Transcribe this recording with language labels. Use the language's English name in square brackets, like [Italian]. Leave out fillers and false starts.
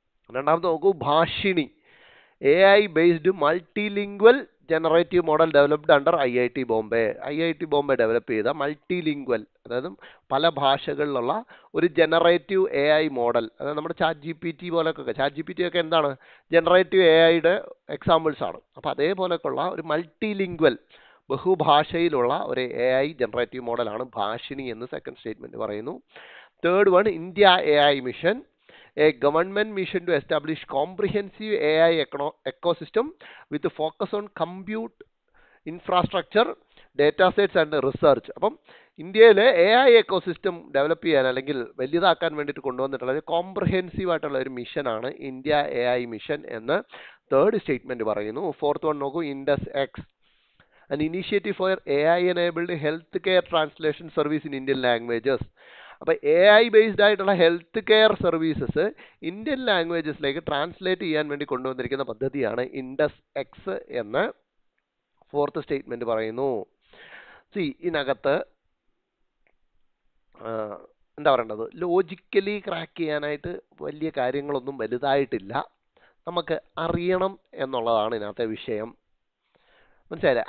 [Malayalam] രണ്ടാമത് നോക്കൂ, Bhashini [English] AI based multilingual generative model developed under IIT Bombay [Malayalam] develop ചെയ്ത മൾട്ടിലിംഗ്വൽ, അതായത് പല ഭാഷകളിലുള്ള ഒരു ജനറേറ്റീവ് AI മോഡൽ. അതായത് നമ്മുടെ ChatGPT പോലൊക്കെ, ChatGPT ഒക്കെ എന്താണ്, ജനറേറ്റീവ് AIയുടെ എക്സാമ്പിൾസ് ആണ്. അപ്പോൾ അതേപോലൊക്കെയുള്ള ഒരു മൾട്ടിലിംഗ്വൽ, ബഹുഭാഷയിലുള്ള ഒരു AI ജനറേറ്റീവ് മോഡലാണ് ഭാഷിണി എന്ന് സെക്കൻഡ് സ്റ്റേറ്റ്മെൻറ്റ് പറയുന്നു. [English] Third one, India AI mission, a government mission to establish comprehensive AI ecosystem with a focus on compute infrastructure, data sets and research. [Malayalam] അപ്പം ഇന്ത്യയിലെ AI എക്കോസിസ്റ്റം ഡെവലപ്പ് ചെയ്യാൻ അല്ലെങ്കിൽ വലുതാക്കാൻ വേണ്ടിയിട്ട് കൊണ്ടുവന്നിട്ടുള്ള ഒരു കോംപ്രഹെൻസീവ് ആയിട്ടുള്ള ഒരു മിഷനാണ് ഇന്ത്യ AI മിഷൻ എന്ന് തേർഡ് സ്റ്റേറ്റ്മെൻറ്റ് പറയുന്നു. [English] Fourth one നോക്കൂ, Indus X, an initiative for AI enabled health care translation service in Indian languages. [Malayalam] അപ്പോൾ AI ബേസ്ഡ് ആയിട്ടുള്ള health care services Indian ലാംഗ്വേജസിലേക്ക് translate ചെയ്യാൻ വേണ്ടി കൊണ്ടുവന്നിരിക്കുന്ന പദ്ധതിയാണ് ഇൻഡസ് എക്സ് എന്ന് ഫോർത്ത് സ്റ്റേറ്റ്മെൻറ്റ് പറയുന്നു. ഇതിനകത്ത് എന്താ പറയേണ്ടത്, ലോജിക്കലി ക്രാക്ക് ചെയ്യാനായിട്ട് വലിയ കാര്യങ്ങളൊന്നും വലുതായിട്ടില്ല, നമുക്ക് അറിയണം എന്നുള്ളതാണ് ഇതിനകത്തെ വിഷയം. മനസ്സിലായില്ലേ?